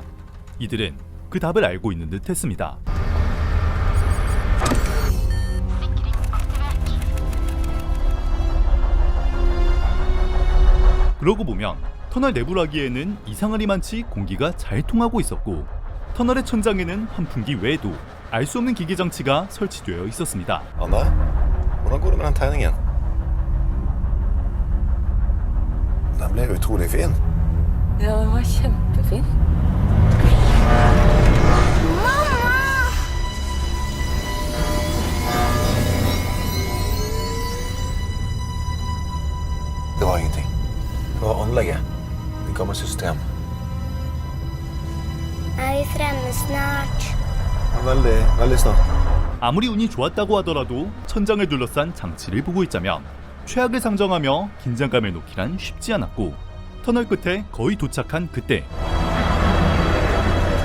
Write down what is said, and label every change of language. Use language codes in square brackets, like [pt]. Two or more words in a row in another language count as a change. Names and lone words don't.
[ko] 이들은 그 답을 알고 있는 듯 했습니다. 그러고 보면 터널 내부라기에는 이상하리만치 공기가 잘 통하고 있었고 터널의 천장에는 환풍기 외에도 알 수 없는 기계 장치가 설치되어 있었습니다. [no] Anne, hvordan går det med den tegningen? Den ble utrolig fin. Ja, den var kjempefin. Det var ingenting. Det var anlegget. Et gammelt system. Er vi fremme snart? Veldig, veldig snart. [ko] 아무리 운이 좋았다고 하더라도 천장을 둘러싼 장치를 보고 있자면 최악을 상정하며 긴장감을 놓기란 쉽지 않았고 터널 끝에 거의 도착한 그때